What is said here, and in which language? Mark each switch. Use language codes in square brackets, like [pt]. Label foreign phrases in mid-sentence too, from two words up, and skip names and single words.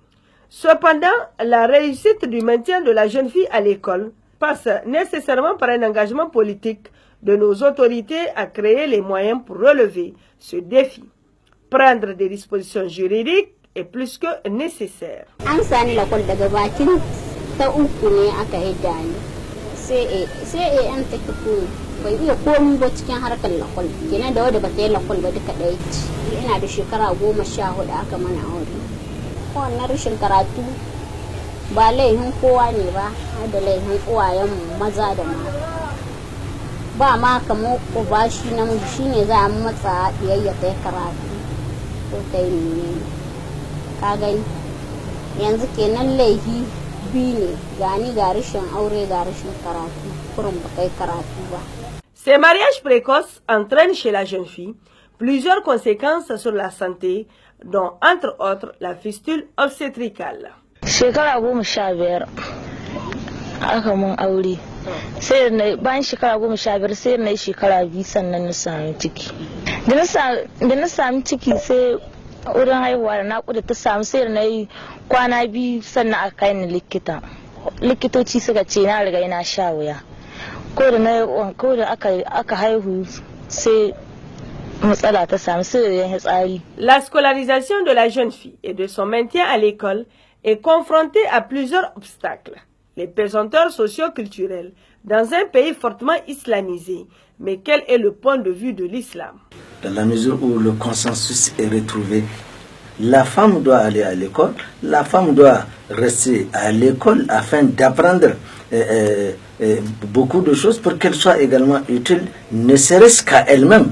[fr] Cependant, la réussite du maintien de la jeune fille à l'école passe nécessairement par un engagement politique de nos autorités à créer les moyens pour relever ce défi. Prendre des dispositions juridiques est plus que nécessaire. [ha] bai iya komi ba cikin harkar lakwal kenan da wadda bata yi lakwal ba duka ɗaya ce ina da shekara 14 aka mana aure wannan rashin karatu ba laihin kowa ne ba har da laihin uwayenmu maza da mata ba ma kamar ko ba shi namiji shine za a matsa biyayya ta karatu ko ta yi ne ka gani yanzu kenan laihi biyu ne gani ga rashin aure ga rashin karatu kurin ba kai karatu ba. [fr] Ces mariages précoces entraînent chez la jeune fille plusieurs conséquences sur la santé, dont entre autres la fistule obstétricale. [ha] Shekara 15 aka mun aure sai na bayan shekara 15 sai na shekara 2 sannan na sami ciki. Da na sami ciki sai wurin haihuwa da naƙuda ta samu sai na yi kwana 2 sannan aka kai ni likita. Likitoci suka ce na riga ina sha wuya. Ko da aka haihu sai matsala ta samu sai ya tsari. [fr] La scolarisation de la jeune fille et de son maintien à l'école est confrontée à plusieurs obstacles. Les pesanteurs socio-culturels dans un pays fortement islamisé. Mais quel est le point de vue de l'islam? Dans la mesure où le consensus est retrouvé, la femme doit aller à l'école, la femme doit rester à l'école afin d'apprendre beaucoup de choses pour qu'elle soit également utile, ne serait-ce qu'à elle-même.